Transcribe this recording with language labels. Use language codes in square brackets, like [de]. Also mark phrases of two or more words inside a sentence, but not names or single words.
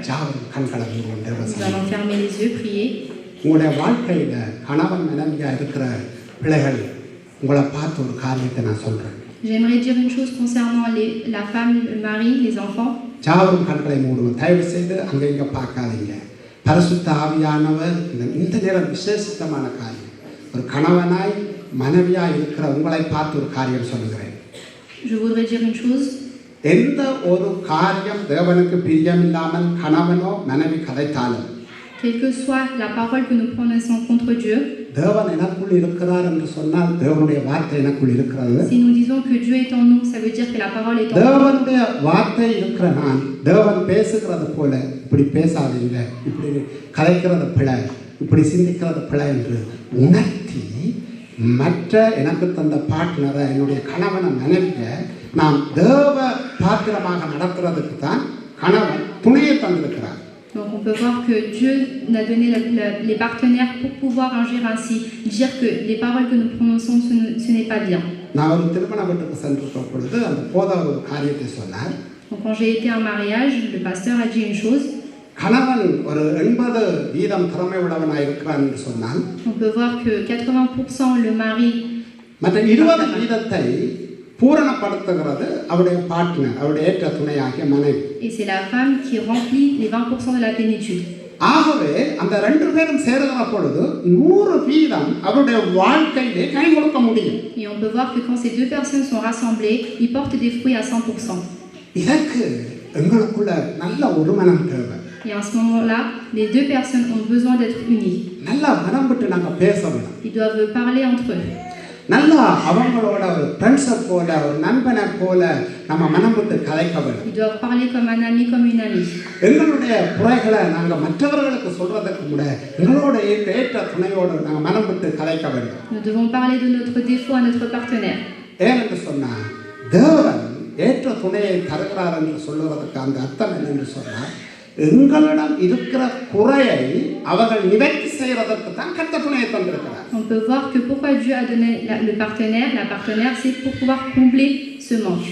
[ta] ஜாவரும் கண்களை மூடுவோம். [fr] Nous allons fermer les yeux, prier. [ta] உங்களுடைய வாழ்க்கையில கணவன் மனைவியா இருக்கிற பிள்ளைகள் உங்களை பார்த்து ஒரு காரியத்தை நான் சொல்றேன். [fr] J'aimerais dire une chose concernant la femme, le mari, les enfants. [ta] ஜாவரும் கண்களை மூடுவோம். தயவு செய்து அங்க இங்க பார்க்காதீங்க. பரிசுத்த ஆவியானவர் இந்த நேரம் விசேஷமான காரியம். ஒரு கணவனாய் மனைவியாய் இருக்கிற உங்களை பார்த்து ஒரு காரியம் சொல்லுகிறேன். [fr] Je voudrais dire une chose. [ta] எந்த ஒரு காரியம் தேவனுக்கு பிரியமில்லாமல் கணவனோ மனைவி கதைத்தாலும், [fr] Quelle que soit la parole que nous prononçons contre Dieu, [ta] தேவன் எனக்குள் இருக்கிறார் என்று சொன்னால் தேவனுடைய வார்த்தை எனக்குள் இருக்கிறது. [fr] si nous disons que Dieu est en nous, ça veut dire que la parole est en nous. [ta] தேவனுடைய வார்த்தை இருக்கிற நான் தேவன் பேசுகிறது போல இப்படி பேசாதீங்க, இப்படி கதைக்கிறது பிழை, இப்படி சிந்திக்கிறது பிழை என்று உணர்த்தி மற்ற எனக்கு தந்த பார்ட்னரை என்னுடைய கணவனை மனைவியை நாம் தேவ பாத்திரமாக நடத்துறதுக்கு தான் கணவன் துணையை தந்திருக்கிறார். [fr] Donc on peut voir que Dieu nous a donné les partenaires pour pouvoir agir ainsi, dire que les paroles que nous prononçons, ce n'est pas bien. [ta] நான் ஒரு திருமண வீட்டுக்கு சென்றிருக்க பொழுது அந்த போதவர் ஒரு காரியத்தை சொன்னார். [fr] Donc quand j'ai été à un mariage, le pasteur a dit une chose. [ta] கணவன் ஒரு 80% திறமை உள்ளவனாக இருக்கிறான் என்று சொன்னால், [fr] On peut voir que 80% le mari, [ta] மற்ற 20% பூரணப்படுத்துகிறது அவருடைய பார்ட்னர், அவருடைய ஏற்ற துணையாகிய மனைவி. [fr] et c'est la femme qui remplit les 20% de la plénitude. [ta] ஆகவே அந்த 2 பேரும் சேருகிற பொழுது 100% அவருடைய வாழ்க்கையிலே கை கொடுக்க முடியும். [fr] Et on peut voir que quand ces deux personnes sont rassemblées, ils portent des fruits à 100%. [ta] இதற்கு எங்களுக்குள்ள நல்ல ஒரு மனம் தேவை. [fr] Et en ce moment-là, les deux personnes ont besoin d'être unies. [ta] நல்லா மனம் விட்டு நாங்கள் பேச வேணும். [fr] Ils doivent parler entre eux. [ta] நல்லா அவங்களோட ஒரு ஃப்ரெண்ட்ஸை போல ஒரு நண்பனை போல நம்ம மனம் விட்டு கலைக்க வேண்டும். [fr] Ils doivent parler comme un ami, comme une amie. [ta] எங்களுடைய குறைகளை நாங்கள் மற்றவர்களுக்கு சொல்றதுக்கு கூட எங்களோட ஏற்ற துணையோடு நாங்கள் மனம் விட்டு கலைக்க வேண்டும். [fr] Nous devons parler de notre défaut à notre partenaire. [ta] ஏனென்று சொன்னால் தேவன் ஏற்ற துணையை தருகிறார் என்று சொல்லுவதற்கு அந்த அர்த்தம் என்னென்று சொன்னால், எங்களிடம் இருக்கிற குறையை அவர்கள் நிவர்த்தி செய்வதற்கு தான் கர்த்தர் துணையை தந்திருக்கிறார். [fr] On peut voir que pourquoi Dieu a donné le partenaire, la partenaire, c'est pour pouvoir combler ce manque.